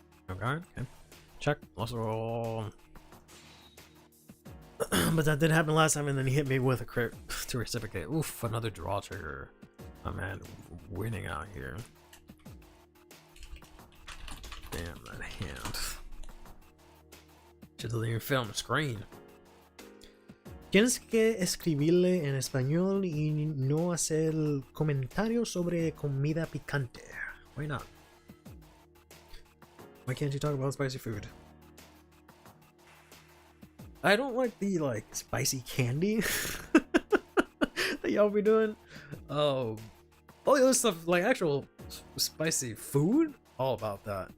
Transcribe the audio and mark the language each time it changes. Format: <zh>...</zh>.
<en>Okay. Check. Also, but that did happen last time, and then he hit me with a crit to reciprocate. Oof, another draw trigger. Oh man, winning out here. Damn, that hand. Shit doesn't even fit on the screen.</en> <es>Tienes que escribirle en español y no hacer comentarios sobre comida picante.</es> <en>Why not? Why can't you talk about spicy food? I don't like the spicy candy that y'all be doing. Oh, all the other stuff, like actual spicy food, all about that.</en>